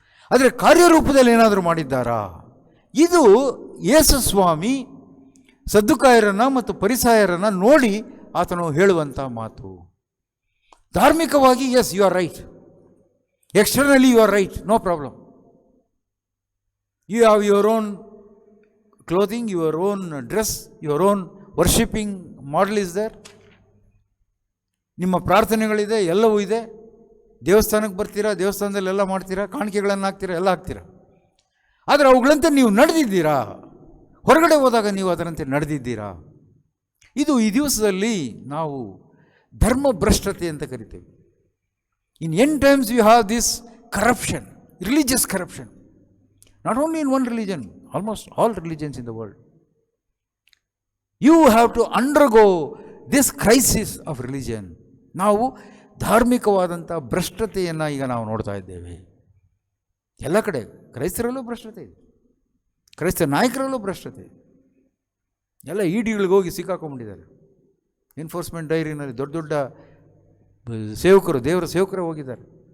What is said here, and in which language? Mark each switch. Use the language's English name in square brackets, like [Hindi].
[Kannada] ಆದರೆ ಕಾರ್ಯರೂಪದಲ್ಲಿ ಏನಾದರೂ ಮಾಡಿದ್ದಾರಾ? ಇದು ಯೇಸು ಸ್ವಾಮಿ ಸದ್ದುಕಾಯರನ್ನು ಮತ್ತು ಪರಿಸಾಯರನ್ನು ನೋಡಿ ಆತನು ಹೇಳುವಂಥ ಮಾತು. [English] ಧಾರ್ಮಿಕವಾಗಿ you are right, externally you are right, no problem. You have your own clothing, your own dress, your own worshipping model is there. [Kannada] ನಿಮ್ಮ ಪ್ರಾರ್ಥನೆಗಳಿದೆ, ಎಲ್ಲವೂ ಇದೆ. ದೇವಸ್ಥಾನಕ್ಕೆ ಬರ್ತೀರಾ, ದೇವಸ್ಥಾನದಲ್ಲಿ ಎಲ್ಲ ಮಾಡ್ತೀರಾ, ಕಾಣಿಕೆಗಳನ್ನು ಹಾಕ್ತೀರಾ, ಎಲ್ಲ ಹಾಕ್ತೀರಾ. ಆದರೆ ಅವುಗಳಂತೆ ನೀವು ನಡೆದಿದ್ದೀರಾ? ಹೊರಗಡೆ ಹೋದಾಗ ನೀವು ಅದರಂತೆ ನಡೆದಿದ್ದೀರಾ? ಇದು ಈ ದಿವಸದಲ್ಲಿ ನಾವು ಧರ್ಮಭ್ರಷ್ಟತೆ ಅಂತ ಕರಿತೇವೆ. [English] In end times you have this corruption, religious corruption. Not only in one religion, almost all religions in the world. You have to undergo this crisis of religion. [Kannada] ನಾವು ಧಾರ್ಮಿಕವಾದಂಥ ಭ್ರಷ್ಟತೆಯನ್ನು ಈಗ ನಾವು ನೋಡ್ತಾ ಇದ್ದೇವೆ. ಎಲ್ಲ ಕಡೆ ಕ್ರೈಸ್ತರಲ್ಲೂ ಭ್ರಷ್ಟತೆ ಇದೆ, ಕ್ರೈಸ್ತ ನಾಯಕರಲ್ಲೂ ಭ್ರಷ್ಟತೆ ಇದೆ. ಎಲ್ಲ ಇಡಿಗಳಿಗೆ ಹೋಗಿ ಸಿಕ್ಕಾಕೊಂಡ್ಬಿಟ್ಟಿದ್ದಾರೆ. ಎನ್ಫೋರ್ಸ್ಮೆಂಟ್ ಡೈರಿನಲ್ಲಿ ದೊಡ್ಡ ದೊಡ್ಡ ಸೇವಕರು, ದೇವರ ಸೇವಕರೇ ಹೋಗಿದ್ದಾರೆ.